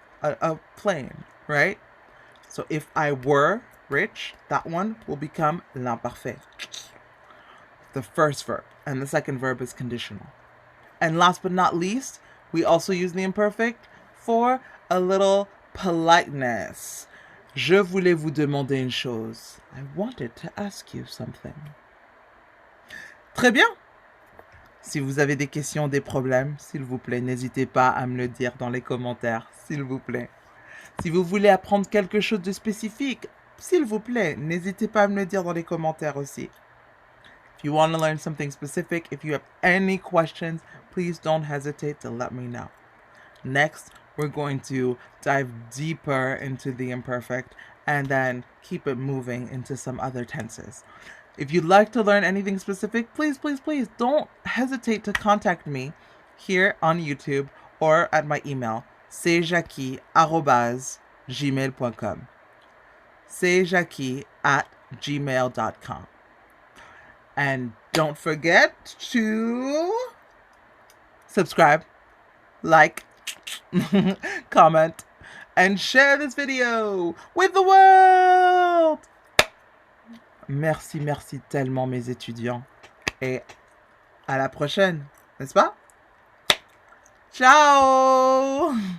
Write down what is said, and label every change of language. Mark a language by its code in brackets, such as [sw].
[en] A plane, right? So if I were rich, that one will become l'imparfait. The first verb. And the second verb is conditional. And last but not least, we also use the imperfect for a little politeness. [fr] Je voulais vous demander une chose. [en] I wanted to ask you something. [fr] Très bien. Si vous avez des questions, des problèmes, s'il vous plaît, n'hésitez pas à me le dire dans les commentaires, s'il vous plaît. Si vous voulez apprendre quelque chose de spécifique, s'il vous plaît, n'hésitez pas à me le dire dans les commentaires aussi. [en] If you want to learn something specific, if you have any questions, please don't hesitate to let me know. Next, we're going to dive deeper into the imperfect and then keep it moving into some other tenses. If you'd like to learn anything specific, please, please, please don't hesitate to contact me here on YouTube or at my email, cjackie@gmail.com. cjackie@gmail.com. And don't forget to subscribe, like, comment, and share this video with the world. [fr] Merci, merci tellement mes étudiants. Et à la prochaine, n'est-ce pas? Ciao!